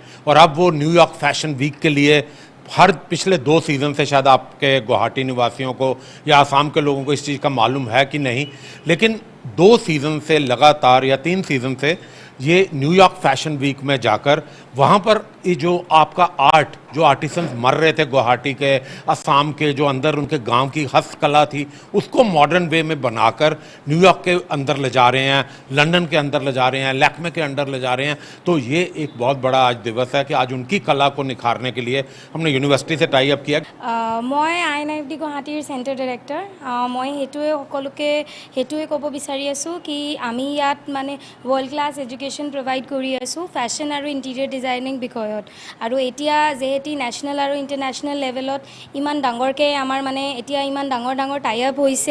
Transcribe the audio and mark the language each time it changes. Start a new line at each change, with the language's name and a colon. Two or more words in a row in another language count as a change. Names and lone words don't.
Hindi: और अब वो न्यूयॉर्क फैशन वीक के लिए हर पिछले 2 सीज़न से, शायद आपके गुवाहाटी निवासियों को या आसाम के लोगों को इस चीज़ का मालूम है कि नहीं, लेकिन 2 सीज़न से लगातार या 3 सीज़न से ये न्यूयॉर्क फैशन वीक में जाकर वहाँ पर ये जो आपका आर्ट जो आर्टिसंस मर रहे थे गुवाहाटी के, असम के, जो अंदर उनके गांव की हस्तकला थी, उसको
English: modern way
Hindi: में बनाकर न्यूयॉर्क के अंदर ले जा रहे हैं, लंदन के अंदर ले जा रहे हैं, लैक्मे के अंदर ले जा रहे हैं। तो ये एक बहुत बड़ा आज दिवस है कि आज उनकी कला को निखारने के लिए हमने यूनिवर्सिटी से
English: tie up
Hindi: किया।
Assamese: মই INFD গুৱাহাটীৰ চেণ্টাৰ ডাইৰেক্টৰ। মই সেইটোৱে সকলোকে সেইটোৱে ক'ব বিচাৰি আছোঁ কি আমি ইয়াত মানে
English: world class education provide
Assamese: কৰি আছোঁ ফেশ্বন আৰু
English: interior designing
Assamese: বিষয়ত। আৰু এতিয়া যিহেতু নেশ্যনেল আৰু
English: international levelত
Assamese: ইমান ডাঙৰকৈ আমাৰ মানে এতিয়া ইমান ডাঙৰ ডাঙৰ
English: tie up
Assamese: হৈছে।